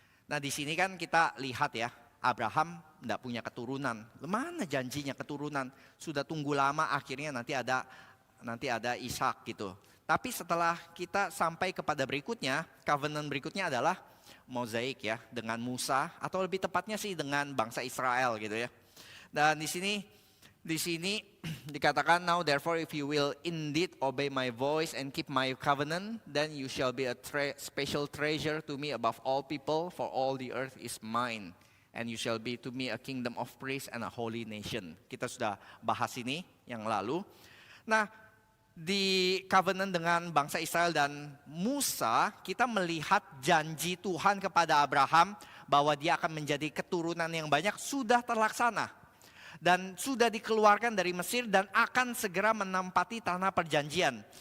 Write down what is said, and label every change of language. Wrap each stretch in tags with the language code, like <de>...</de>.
<id>Nah di sini kan kita lihat ya, Abraham tidak punya keturunan. Mana janjinya keturunan? Sudah tunggu lama, akhirnya nanti ada Ishak gitu. Tapi setelah kita sampai kepada berikutnya, covenant berikutnya adalah Mozaik ya, dengan Musa, atau lebih tepatnya sih dengan bangsa Israel gitu ya. Dan di sini dikatakan,</id> <en>now therefore if you will indeed obey my voice and keep my covenant, then you shall be a special treasure to me above all people, for all the earth is mine. And you shall be to me a kingdom of priests and a holy nation.</en> <id>Kita sudah bahas ini yang lalu. Nah, di covenant dengan bangsa Israel dan Musa, kita melihat janji Tuhan kepada Abraham bahwa dia akan menjadi keturunan yang banyak sudah terlaksana. Dan sudah dikeluarkan dari Mesir dan akan segera menempati tanah perjanjian.</id>